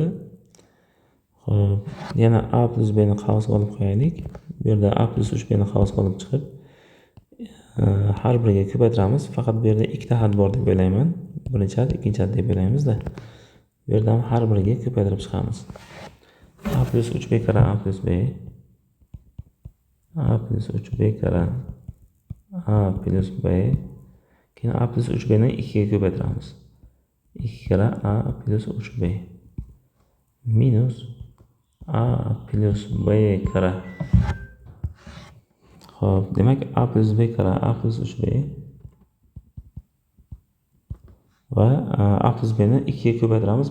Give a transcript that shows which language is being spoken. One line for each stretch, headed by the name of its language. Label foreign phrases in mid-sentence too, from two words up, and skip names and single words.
Uzbek: Xo'p, yana a plus b ni qavsga olib qo'yaylik. Bu yerda a plus 3b ni qavsga olib chiqib har biriga ko'paytiramiz. Faqat bu yerda ikkita xat bor deb o'ylayman. Birinchi xat, ikkinchi xat deb o'ylaymiz-da. Bu yerda ham har biriga ko'paytirib chiqamiz. A plus 3b kara a plus b. A plus 3b kara a plus b. Keyin a plus 3b ni 2 ga ko'paytiramiz. 2 kara a plus 3b. Minus a plus b kara. Xo'p, demak a plus b kara a plus 3b va a plus b ni 2 ga ko'paytiramiz.